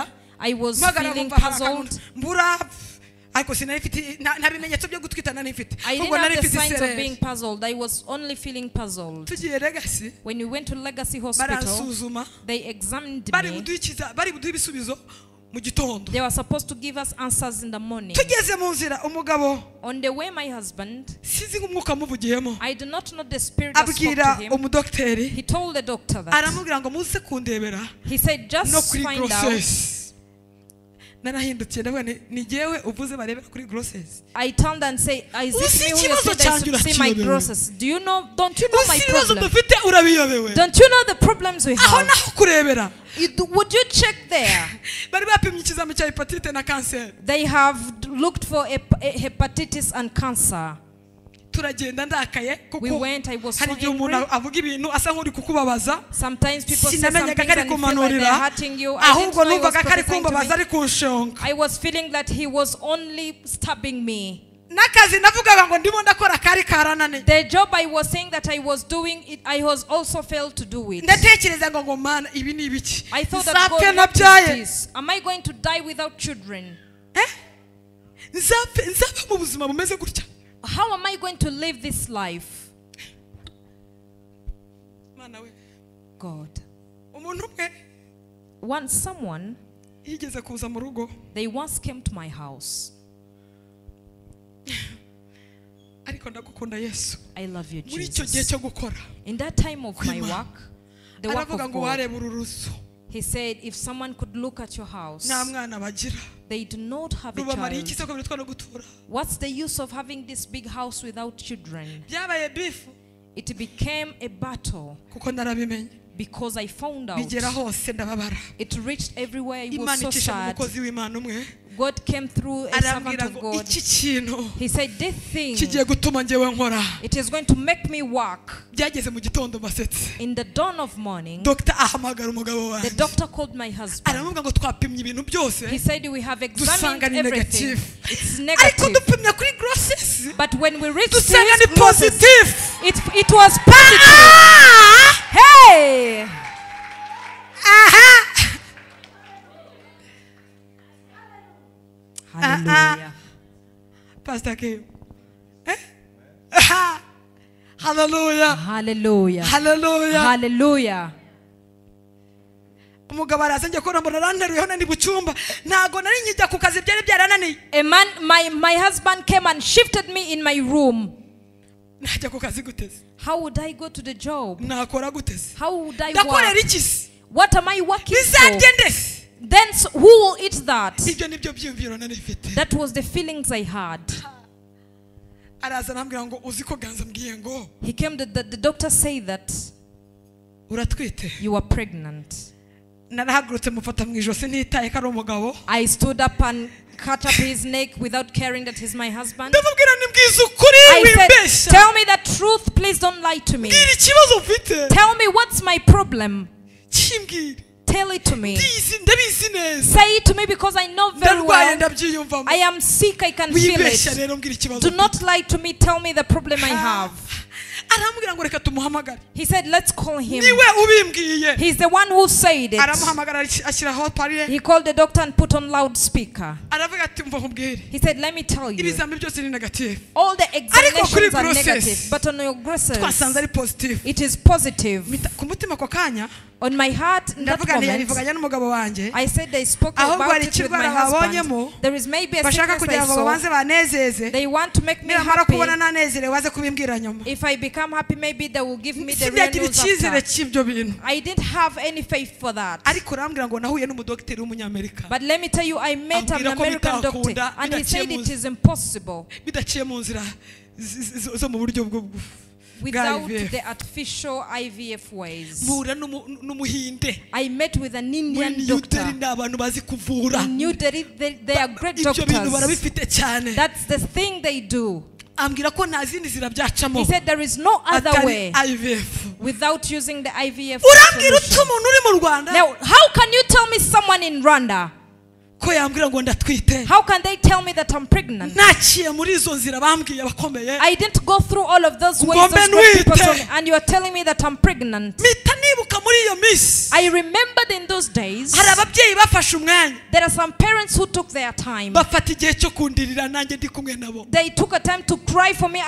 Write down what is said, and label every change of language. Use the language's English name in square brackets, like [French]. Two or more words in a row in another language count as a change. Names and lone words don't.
[English] I was feeling puzzled. I didn't have the signs of being puzzled. I was only feeling puzzled. When we went to Legacy Hospital, they examined me. [Kinyarwanda] mu gitondo. [English] They were supposed to give us answers in the morning. [Kinyarwanda] Tugeze mu nzira umugabo, [English] On the way, my husband, [Kinyarwanda] sinzi nk'umwuka muvugiyemo, [English] I do not know the spirit that spoke to [Kinyarwanda] abwira [English] him. [Kinyarwanda] umudokteri, [English] He told the doctor that. [Kinyarwanda] aramubwira ngo muze kundebera [English] He said, [Kinyarwanda] no [English] just [Kinyarwanda] kuri [English] find out. [Kinyarwanda] grossesse. Narahindutse ndavuga ni jewe uvuze barebera kuri grossesse. [English] I turned and said, is it me who you said I should see my grosses? Do you know, don't you know my problem? [Kinyarwanda] dufite urabiyobewe. [English] Don't you know the problems we [Kinyarwanda] Aho [English] have? [Kinyarwanda] naho kurebera. [English] Would you check there? [Kinyarwanda] Bari bapimye ikizami cya hepatite na cancer. [English] They have looked for a hepatitis and cancer. [Kinyarwanda] Turagenda ndakaye [English] We [Kinyarwanda] kuko [English] went, I was so [Kinyarwanda] hari igihe umuntu [English] angry. [Kinyarwanda] avuga ibintu asa nk'uri kukubabaza. [English] Sometimes people say [Kinyarwanda] Sinamenyaga [English] something [Kinyarwanda] ko ari [English] and you feel like they're [Kinyarwanda] kumanurira, [English] hurting you. I didn't [Kinyarwanda] ahubwo [English] know he was [Kinyarwanda] numvaga ko ari [English] prophesying to [Kinyarwanda] kumbabaza [English] me. [Kinyarwanda] ari kunshonga. [English] I was feeling that he was only stabbing me. [Kinyarwanda] N'akazi navugaga ngo ndimo ndakora kari karanane. [English] The job I was saying that I was doing, I was also failed to do it. [Kinyarwanda] Ndatekereza ngo mana ibi ni ibiki. [English] I thought that God, what is this? Am I going to die without children? [Kinyarwanda] Nzapfa mu buzima bumeze gutya. [English] How am I going to live this life? [Kinyarwanda] Mana we. [English] God. [Kinyarwanda] Umuntu umwe [English] Once someone, [Kinyarwanda] yigeze kuza mu rugo. [English] they once came to my house. [Kinyarwanda] Ariko ndagukunda Yesu. [English] I love you, [Kinyarwanda] Muri icyo gihe [English] Jesus. [Kinyarwanda] cyo gukora. [English] In that time of my work, the work [Kinyarwanda] Aravuga [English] of [Kinyarwanda] ngo [English] God, [Kinyarwanda] wareba ururuzo. [English] he said, if someone could look at your house, [Kinyarwanda] Nta mwana bagira. [English] they do not have a [Kinyarwanda] Rubamariye iki [English] child. [Kinyarwanda] se ko bitwa no gutura. [English] What's the use of having this big house without children? [Kinyarwanda] Byabaye bifu [English] It became a battle [Kinyarwanda] kuko narabimenye. [English] because I found out. [Kinyarwanda] Bigera hose ndababara. [English] It reached everywhere. I was [Kinyarwanda] Imana [English] so [Kinyarwanda] icisha mu [English] sad. [Kinyarwanda] mukozi w'Imana umwe. [English] God came through a servant [Kinyarwanda] Arambwira [English] of [Kinyarwanda] ngo [English] God. [Kinyarwanda] iki kintu [English] He said, this thing, [Kinyarwanda] kigiye gutuma njyewe nkora. [English] it is going to make me work. [Kinyarwanda] Byageze mu gitondo basetse. [English] In the dawn of morning, [Kinyarwanda] Dr. ahamagara umugabo [English] the [Kinyarwanda] wanjye. [English] doctor called my husband. [Kinyarwanda] Aramubwira ngo twapimye ibintu byose. [English] He said, we have examined [Kinyarwanda] Dusanga ni [English] everything. [Kinyarwanda] negative. [English] It's [Kinyarwanda] Ariko [English] negative. [Kinyarwanda] dupimye kuri grossesse. [English] But when we reached [Kinyarwanda] Dusanga [English] his [Kinyarwanda] ni [English] process, [Kinyarwanda] positive. [English] it was positive. Hey! Aha. Hallelujah. Pastor Kim. Aha. Hallelujah. Hallelujah. Hallelujah. Hallelujah. [Kinyarwanda] Umugabo araza njye kora muraranteruyeho nandi bucumba ntago nari njya ku kazi byari byarananiye. [English] A man, my husband came and shifted me in my room. [Kinyarwanda] Najya ku kazi guteze. [English] How would I go to the job? [Kinyarwanda] Nakora guteze. [English] How would I [Kinyarwanda] Ndakorera [English] work? [Kinyarwanda] iki se? [English] What am I working for? [Kinyarwanda] Bizarye ndese. [English] Then who will eat that? [Kinyarwanda] Ibyo nibyo byumviro nari mfite. [English] That was the feelings I had. [Kinyarwanda] Araza nambwira ngo uzi ko ganza mbwiye ngo [English] He came, the doctor said that [Kinyarwanda] uratwite. [English] you are pregnant. [Kinyarwanda] Narahagurutse mufata mu ijosi ntitaye ko ari umugabo. [English] I stood up and cut up his neck without caring that he's my husband. [Kinyarwanda] Ndamubwira nimbwiza ukuri [English] I said, [Kinyarwanda] wimbesha. [English] tell me the truth, please don't lie to me. [Kinyarwanda] Mbwira ikibazo mfite. [English] Tell me what's my problem. [Kinyarwanda] Kimbwira. [English] Tell it to me. [Kinyarwanda] Ndabizi neza. [English] Say it to me because I know very [Kinyarwanda] Ndarwaye [English] well. [Kinyarwanda] ndabyiyumvamo. [English] I am sick, I can feel [Kinyarwanda] Wibesha [English] it. [Kinyarwanda] rero mbwira ikibazo. [English] Do not lie to me, tell me the problem I have. [Kinyarwanda] Aramubwira ngo reka tumuhamagare. [English] He said, let's call him. [Kinyarwanda] Niwe ubimbwiye. [English] He's the one who said it. [Kinyarwanda] Aramuhamagara ashyiraho parire. [English] He called the doctor and put on loudspeaker. [Kinyarwanda] Aravuga ati mva nkubwire. [English] He said, let me tell you. [Kinyarwanda] Ibizami byose ni negative. [English] All the examinations are process, negative, but on your grosses, [Kinyarwanda] twasanze ari positive. [English] it is positive. [Kinyarwanda] Ku mutima ko kanya [English] On my heart, in that [Kinyarwanda] ndavuga [English] moment, [Kinyarwanda] ntiyabivuganye n'umugabo wanjye. [English] I said they spoke [Kinyarwanda] Ahubwo [English] about [Kinyarwanda] hari [English] it with my [Kinyarwanda] ikirwara [English] husband. [Kinyarwanda] babonyemo. [English] There is maybe a [Kinyarwanda] Bashaka [English] sickness [Kinyarwanda] kugira [English] I [Kinyarwanda] ngo [English] saw. [Kinyarwanda] babanze banezeze. [English] They want to make me [Kinyarwanda] Nibamara kubona [English] happy. [Kinyarwanda] nanezerewe baze kubimbwira nyuma. [English] If I become happy, maybe they will give me the real [Kinyarwanda] Sindagira [English] news [Kinyarwanda] icyizere [English] after. [Kinyarwanda] cy'ibyo bintu. [English] I didn't have any faith for that. [Kinyarwanda] Ariko urambwira ngo nahuye n'umudokiteri w'umunyamerika. [English] But let me tell you, I met an [Kinyarwanda] Ambwira ko [English] American doctor, [Kinyarwanda] bitakunda, [English] and he said [Kinyarwanda] bidaciye [English] it is impossible [Kinyarwanda] Bidaciye mu nzira zo mu buryo bwo [English] without [Kinyarwanda] IVF. [English] the artificial IVF ways. [Kinyarwanda] Mpura n'umuhinde. [English] I met with an [Kinyarwanda] Muri [English] Indian [Kinyarwanda] New [English] doctor. [Kinyarwanda] Delhi ni abantu bazi kuvura. [English] In New Delhi, they are great [Kinyarwanda] Ibyo bintu [English] doctors. [Kinyarwanda] barabifite cyane. [English] That's the thing they do. [Kinyarwanda] Ambwira ko nta zindi zira byacamo. [English] He said there is no other [Kinyarwanda] Atari [English] way [Kinyarwanda] IVF. [English] without using the IVF [Kinyarwanda] Urambwira uti [English] solution. [Kinyarwanda] umuntu uri mu Rwanda [English] Now, how can you tell me someone in Rwanda? [Kinyarwanda] ko yambwira ngo ndatwite. [English] How can they tell me that I'm pregnant? [Kinyarwanda] Naciye muri izo nzira bambwiye abakomeye. [English] I didn't go through all of those ways [Kinyarwanda] Ngombe [English] those great people [Kinyarwanda] nwite. [English] told me, and you are telling me that I'm pregnant. [Kinyarwanda] Mpita nibuka muri iyo minsi. [English] I remembered in those days, [Kinyarwanda] Hari ababyeyi bafashe umwanya. [English] there are some parents who took their time. [Kinyarwanda] Bafata igihe cyo kundirira nanjye ndi kumwe nabo. [English] They took a time to cry for me.